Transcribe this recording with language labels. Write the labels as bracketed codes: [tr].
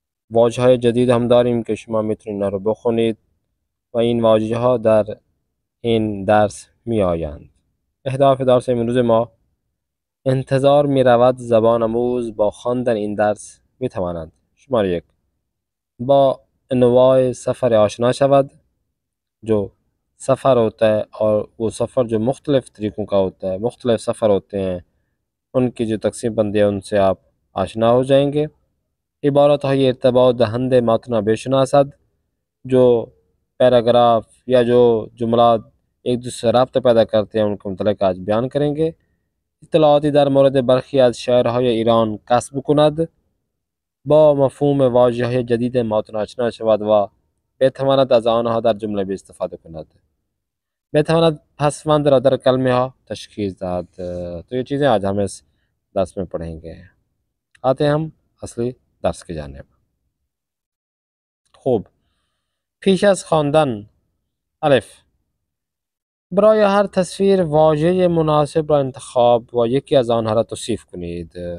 [fa] واژه های جدید هم داریم که شما میتونید اینا رو بخونید و این واژه ها در این درس می آیند. اهداف درس امروز ما: انتظار می رود زبان آموز با خواندن این درس می تواند: شماره 1 با انواع سفر آشنا شود. [ur] جو سفر ہوتا ہے اور وہ سفر جو مختلف طریقوں کا ہوتا ہے، مختلف سفر ہوتے ہیں، ان کی جو تقسیم بندی ہے ان سے آپ آشنا ہو جائیں گے. [fa] عبارت های ارتباط دهنده متن بشناسد، [ur] جو پیراگراف یا جو جملات ایک دوسرے سے رابطه پیدا کرتے ہیں ان کو متعلق آج بیان کریں گے. [fa] اطلاعاتی در مورد برخی از شهرهای ایران کسب کند، با مفهوم واژه‌های جدید متن آشنا شود و بتواند از آنها در جمله بھی استفاده کند. بتواند پسوند را در کلمه ها تشخیص داد. [ur] تو یہ چیزیں آج ہم اس درس میں پڑھیں گے. آتے ہیں ہم اصلی درس کی جانب. [fa] خوب، پیش از خواندن: الف، برای هر تصویر واژه مناسب را انتخاب و یکی از آنها را توصیف کنید.